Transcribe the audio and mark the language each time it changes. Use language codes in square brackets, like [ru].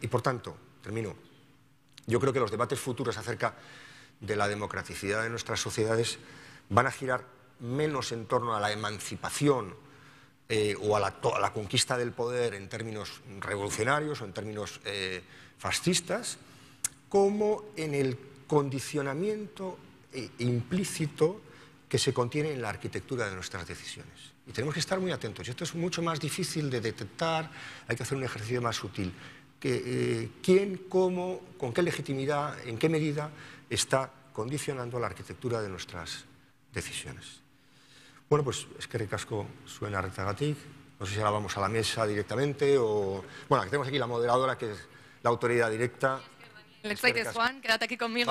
[es] Y, por tanto, termino, yo creo que los debates futuros acerca de la democraticidad de nuestras sociedades van a girar menos en torno a la emancipación o a la conquista del poder en términos revolucionarios o en términos fascistas, como en el condicionamiento implícito que se contiene en la arquitectura de nuestras decisiones. Y tenemos que estar muy atentos. Y esto es mucho más difícil de detectar, hay que hacer un ejercicio más sutil. ¿Quién, cómo, con qué legitimidad, en qué medida está condicionando la arquitectura de nuestras decisiones? Bueno, pues [eu] eskerrik asko zuen arretagatik. [es] No sé si ahora vamos a la mesa directamente o... Bueno, tenemos aquí la moderadora, que es la autoridad directa. Juan, quédate aquí conmigo.